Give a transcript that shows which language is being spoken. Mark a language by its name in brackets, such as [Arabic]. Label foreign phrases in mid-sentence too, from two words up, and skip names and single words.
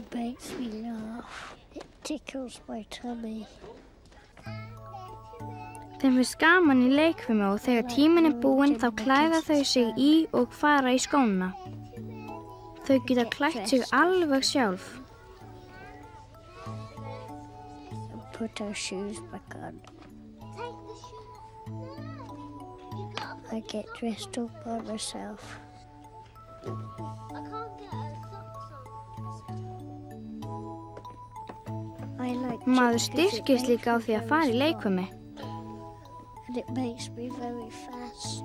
[Icelandic] Þeim finnst gaman í leikfimi og þegar tíminn búinn þá klæða þau sig í og fara í skóna. Þau geta klætt sig alveg sjálf. [English] Put our shoes back on. I get dressed up by myself. [Icelandic] Maður styrkist líka á því að fara í leikfimi. [English] And it makes me very fast.